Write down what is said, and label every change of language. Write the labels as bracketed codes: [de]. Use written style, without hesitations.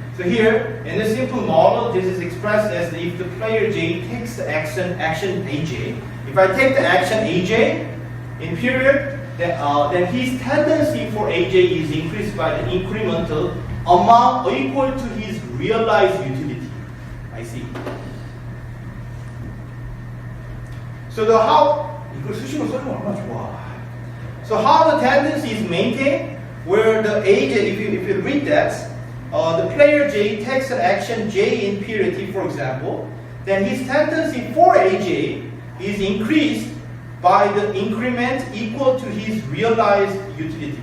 [en] So here, in the simple model, this is expressed as if the player J takes the action AJ. If I take the action AJ in period, then his tendency for AJ is increased by the incremental amount equal to his realized utility. I see. So the how [ko] 이걸 수식으로 써주면 얼마나 좋아. [en] So how the tendency is maintained, where the AJ, if you read that, the player J takes an action J in period T, for example, then his tendency for AJ is increased by the increment equal to his realized utility.